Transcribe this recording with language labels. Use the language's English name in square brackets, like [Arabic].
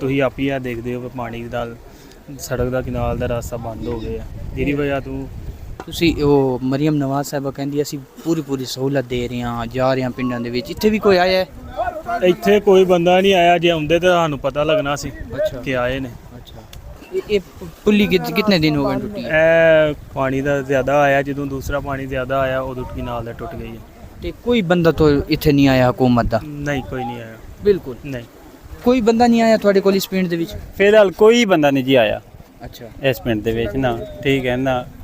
[Punjabi] ਤੁਸੀਂ ਆਪ ਹੀ ਆ ਦੇਖਦੇ ਹੋ ਪਾਣੀ ਨਾਲ ਸੜਕ ਦਾ ਕਿਨਾਲ ਦਾ ਰਸਤਾ ਬੰਦ ਹੋ ਗਿਆ, ਜਿਹਦੀ ਵਜ੍ਹਾ ਤੋਂ ਤੁਸੀਂ ਉਹ ਮਰੀਮ ਨਵਾਜ਼ ਸਾਹਿਬਾ ਕਹਿੰਦੀ ਅਸੀਂ ਪੂਰੀ ਸਹੂਲਤ ਦੇ ਰਹੇ ਹਾਂ, ਜਾ ਰਹੇ ਹਾਂ ਪਿੰਡਾਂ ਦੇ ਵਿੱਚ। ਇੱਥੇ ਵੀ ਕੋਈ ਆਇਆ ਹੈ? ਇੱਥੇ ਕੋਈ ਬੰਦਾ ਨਹੀਂ ਆਇਆ, ਜੇ ਆਉਂਦੇ ਤਾਂ ਸਾਨੂੰ ਪਤਾ ਲੱਗਣਾ ਸੀ ਕਿ ਆਏ ਨੇ। [Urdu] अच्छा, ये पुली कितने दिन हो गए टूटी? [Punjabi] ਇਹ ਪਾਣੀ ਦਾ ਜ਼ਿਆਦਾ ਆਇਆ, ਜਦੋਂ ਦੂਸਰਾ ਪਾਣੀ ਜ਼ਿਆਦਾ ਆਇਆ ਉਦੋਂ ਕਿਨਾਲ ਦਾ ਟੁੱਟ ਗਈ ਹੈ। ਤੇ ਕੋਈ ਬੰਦਾ तो ਇੱਥੇ ਨਹੀਂ ਆਇਆ ਹੁਕੂਮਤ ਦਾ? ਨਹੀਂ, ਕੋਈ ਨਹੀਂ ਆਇਆ, ਬਿਲਕੁਲ ਨਹੀਂ। ਕੋਈ ਬੰਦਾ ਨਹੀਂ ਆਇਆ ਤੁਹਾਡੇ ਕੋਲ ਇਸ ਪਿੰਡ ਦੇ ਵਿੱਚ? ਫਿਲਹਾਲ ਕੋਈ ਬੰਦਾ ਨਹੀਂ ਜੀ ਆਇਆ ਅੱਛਾ, ਇਸ ਪਿੰਡ ਦੇ ਵਿੱਚ ਨਾ, ਠੀਕ ਹੈ ਨਾ।